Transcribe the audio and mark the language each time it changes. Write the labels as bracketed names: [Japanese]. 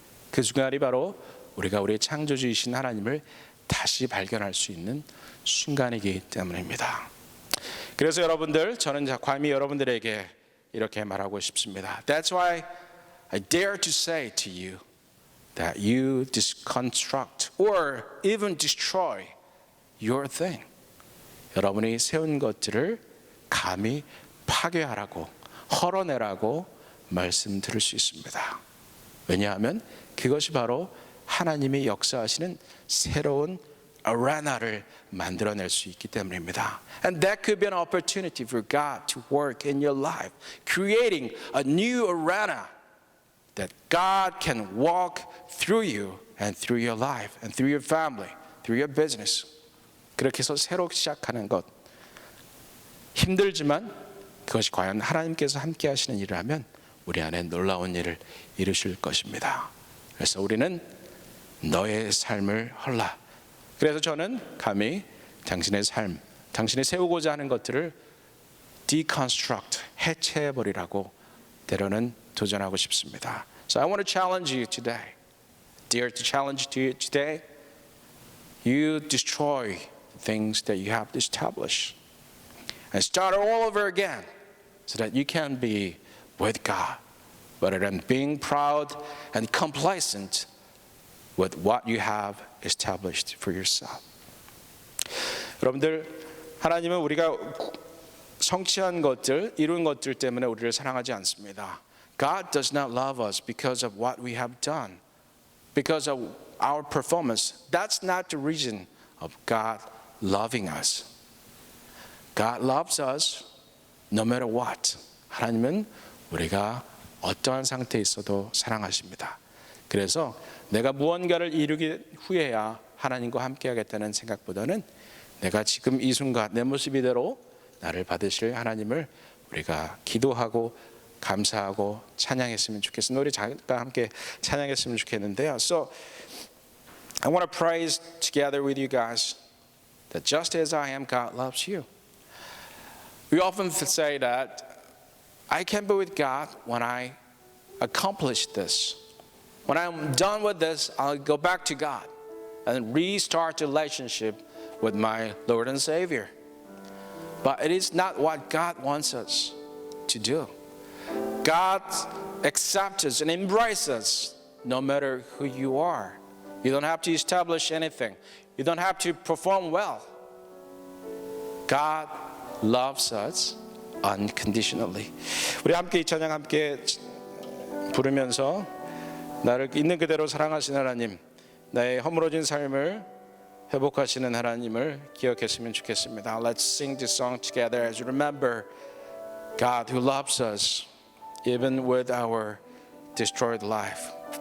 [Korean] 그 순간이 바로 우리가 우리의 창조주이신 하나님을 다시 발견할 수 있는 순간이기 때문입니다. 그래서 여러분들, 저는 감히 여러분들에게 이렇게 말하고 싶습니다. [English] That's why I dare to say to you that you deconstruct or even destroy your thing. [Korean] 여러분이 세운 것들을 감히 파괴하라고, 헐어내라고 말씀드릴 수 있습니다. 왜냐하면 그것이 바로 하나님이 역사하시는 새로운 arena를 만들어낼 수 있기 때문입니다. [English] And that could be an opportunity for God to work in your life, creating a new arena that God can walk through you and through your life and through your family, through your business. [Korean] 그렇게 해서 새로 시작하는 것, 힘들지만 그것이 과연 하나님께서 함께 하시는 일을 하면 우리 안에 놀라운 일을 이루실 것입니다. 그래서 우리는 너의 삶을 헐라. 그래서 저는 감히 당신의 삶, 당신이 세우고자 하는 것들을 deconstruct, 해체해버리라고 때로는 도전하고 싶습니다. [English] So I want to challenge you today. Dare to challenge you today. You destroy the things that you have established and start all over again so that you can be with God rather than being proud and complacent with what you have established for yourself. [Korean] 여러분들, 하나님은 우리가 성취한 것들, 이룬 것들 때문에 우리를 사랑하지 않습니다. [English] God does not love us because of what we have done, because of our performance. That's not the reason of God loving us. God loves us no matter what. [Korean] 하나님은 우리가 어떠한 상태에 있어도 사랑하십니다. 그래서 내가 무언가를 이루기 후에야 하나님과 함께하겠다는 생각보다는 내가 지금 이 순간 내 모습 이대로 나를 받으실 하나님을 우리가 기도하고 감사하고 찬양했으면 좋겠습니다. 우리 잠깐 함께 찬양했으면 좋겠는데요. [English] So I want to praise together with you guys that just as I am, God loves you. We often say that I can be with God when I accomplish this. When I'm done with this, I'll go back to God and restart the relationship with my Lord and Savior. But it is not what God wants us to do. God accepts us and embraces us no matter who you are, You don't have to establish anything. You don't have to perform well. God loves us unconditionally. [Korean] 우리 함께 이 찬양 함께 부르면서 나를 있는 그대로 사랑하시는 하나님, 나의 허물어진 삶을 회복하시는 하나님을 기억했으면 좋겠습니다. [English] Let's sing this song together as we remember God who loves us even with our destroyed life.